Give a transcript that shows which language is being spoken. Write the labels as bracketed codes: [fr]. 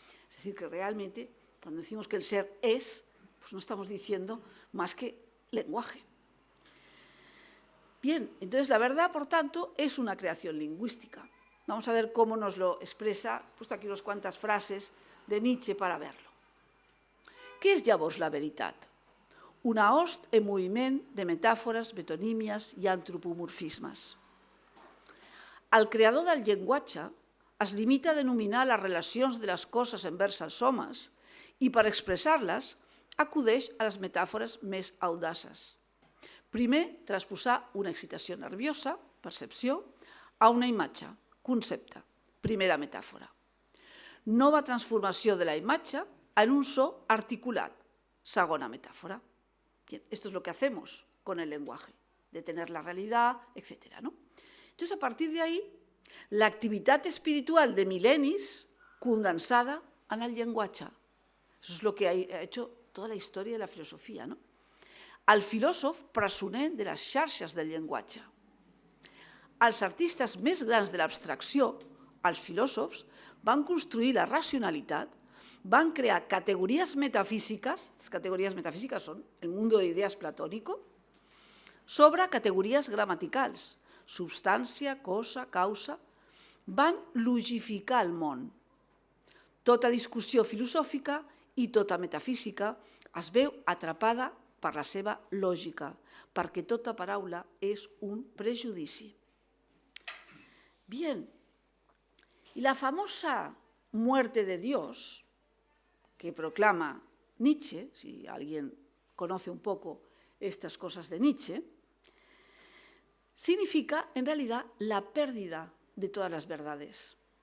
[es] Es decir, que realmente, cuando decimos que el ser es, pues no estamos diciendo más que lenguaje. Bien, entonces la verdad, por tanto, es una creación lingüística. Vamos a ver cómo nos lo expresa, he puesto aquí unas cuantas frases de Nietzsche para verlo. [ca] Què és llavors la veritat? Una host en moviment de metàfores, metonímies i antropomorfismes. El creador del llenguatge es limita a denominar les relacions de les coses envers els homes i per expressar-les acudeix a les metàfores més audaces. Primer, transposar una excitació nerviosa, percepció, a una imatge, concepte, primera metàfora. Nova transformació de la imatge en un so articulat, segona metáfora. [es] Bien, esto es lo que hacemos con el lenguaje, detener la realidad, etc., ¿no? Entonces, a partir de ahí, [ca] la activitat espiritual de mil·lennis condensada en el llenguatge. [es] Eso es lo que ha hecho toda la historia de la filosofía, ¿no? [ca] El filòsof presoner de les xarxes del llenguatge. Els artistes més grans de l'abstracció, els filòsofs, van construir la racionalitat, van crear categorías metafísicas, [es] estas categorías metafísicas son el mundo de ideas platónico, [ca] sobre categories gramaticals, substància, cosa, causa, van logificar el món. Tota discussió filosòfica i tota metafísica es veu atrapada per la seva lògica, perquè tota paraula és un prejudici. [es] Bien, y la famosa muerte de Dios, que proclama Nietzsche, si alguien conoce un poco estas cosas de Nietzsche, significa en realidad la pérdida de todas las verdades.